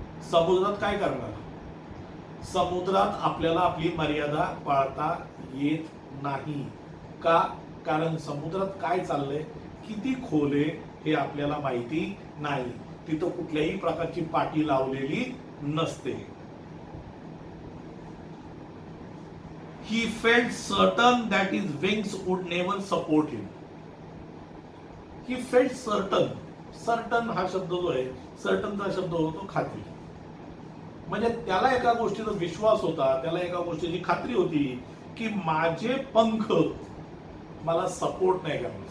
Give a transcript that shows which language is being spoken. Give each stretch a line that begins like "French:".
Marathi: समुद्रात काय करणार, समुद्रात आपल्याला आपली मर्यादा पाळता येत नाही. का, कारण समुद्रात काय चाललंय, किती खोल आहे हे आपल्याला माहिती नाही. तिथं कुठल्याही प्रकारची पाटी लावलेली नसते.
English: He felt certain that his wings would never support him. He felt certain.
Marathi: Certain हा शब्द जो आहे, सर्टनचा शब्द होतो खात्री. म्हणजे त्याला एका गोष्टीचा विश्वास होता, त्याला एका गोष्टीची खात्री होती की माझे पंख मला सपोर्ट नाही करणार.